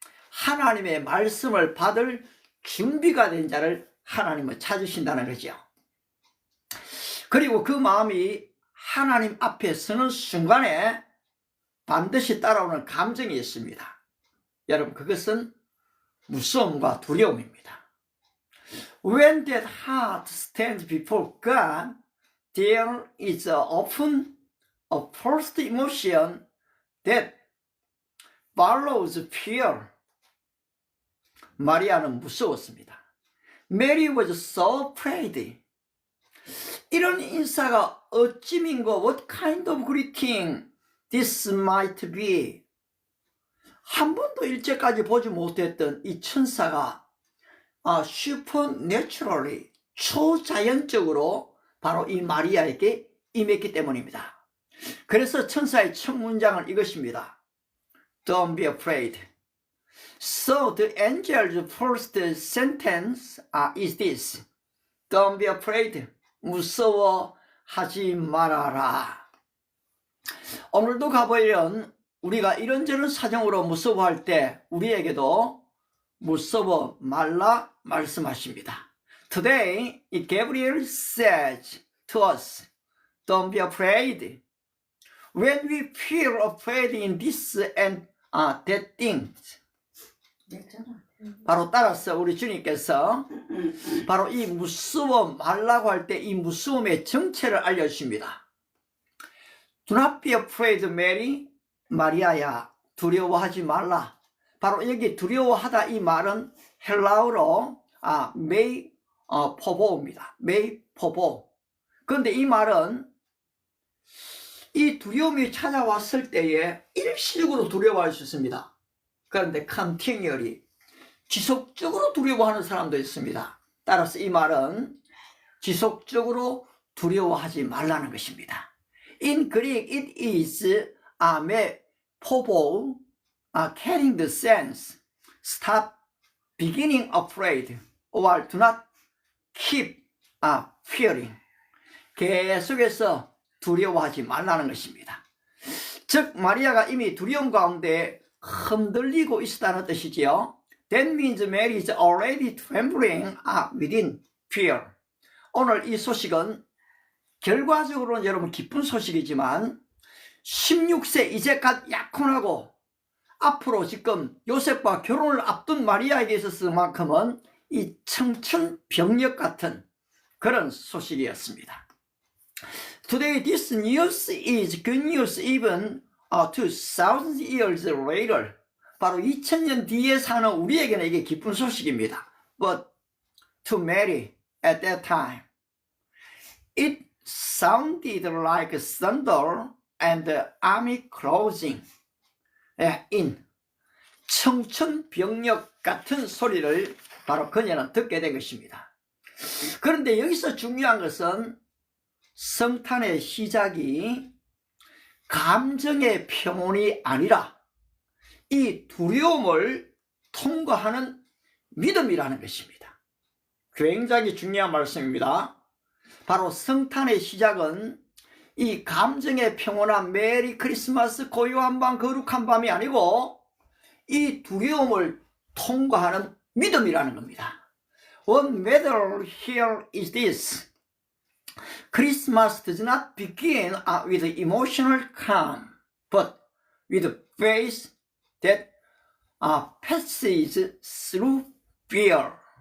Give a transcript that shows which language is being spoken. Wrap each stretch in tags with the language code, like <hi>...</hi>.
<ko>하나님의 말씀을 받을 준비가 된 자를 하나님은 찾으신다는 거죠. 그리고 그 마음이 하나님 앞에 서는 순간에 반드시 따라오는 감정이 있습니다. 여러분, 그것은 무서움과 두려움입니다.</ko> <en>When that heart stands before God, there is often a first emotion that follows fear.</en> <ko>마리아는 무서웠습니다.</ko> <en>Mary was so afraid.</en> <ko>이런 인사가 어찌민고</ko> <en>what kind of greeting this might be.</en> <ko>한 번도 일제까지 보지 못했던 이 천사가</ko> <en>supernaturally,</en> <ko>초자연적으로 바로 이 마리아에게 임했기 때문입니다. 그래서 천사의 첫 문장은 이것입니다.</ko> <en>Don't be afraid. So the angel's first sentence is this. Don't be afraid.</en> <ko>무서워하지 말아라. 오늘도 가보면 우리가 이런저런 사정으로 무서워할 때 우리에게도 무서워 말라 말씀하십니다.</ko> <en>Today, Gabriel says to us, don't be afraid. When we feel afraid in this and that things.</en> <ko>바로 따라서 우리 주님께서 바로 이 무서워 말라고 할 때 이 무서움의 정체를 알려주십니다.</ko> <en>Do not be afraid, Mary.</en> <ko>마리아야, 두려워하지 말라. 바로 여기 두려워하다 이 말은 헬라어로 메이 포보입니다. 메이 포보. 그런데 이 말은 이 두려움이 찾아왔을 때에 일시적으로 두려워할 수 있습니다. 그런데</ko> <en>continually,</en> <ko>지속적으로 두려워하는 사람도 있습니다. 따라서 이 말은 지속적으로 두려워하지 말라는 것입니다.</ko> <en>In Greek, it is me 포보, carrying the sense, stop beginning afraid, or do not keep fearing.</en> <ko>계속해서 두려워하지 말라는 것입니다. 즉 마리아가 이미 두려움 가운데 흔들리고 있었다는 뜻이지요.</ko> <en>That means Mary is already trembling within fear.</en> <ko>오늘 이 소식은 결과적으로는 여러분 기쁜 소식이지만 16세 이제 갓 약혼하고 앞으로 지금 요셉과 결혼을 앞둔 마리아에게 있어서만큼은 이 청천벽력 같은 그런 소식이었습니다.</ko> <en>Today this news is good news even 2000 years later.</en> <ko>바로 2000년 뒤에 사는 우리에게는 이게 기쁜 소식입니다.</ko> <en>But to Mary at that time, it sounded like thunder and the army closing in.</en> <ko>청천벽력 같은 소리를 바로 그녀는 듣게 된 것입니다. 그런데 여기서 중요한 것은 성탄의 시작이 감정의 평온이 아니라 이 두려움을 통과하는 믿음이라는 것입니다. 굉장히 중요한 말씀입니다. 바로 성탄의 시작은 이 감정의 평온한 메리 크리스마스 고요한 밤 거룩한 밤이 아니고 이 두려움을 통과하는 믿음이라는 겁니다.</ko> <en>What matter here is this. Christmas does not begin with emotional calm, but with faith that passes through fear.</en>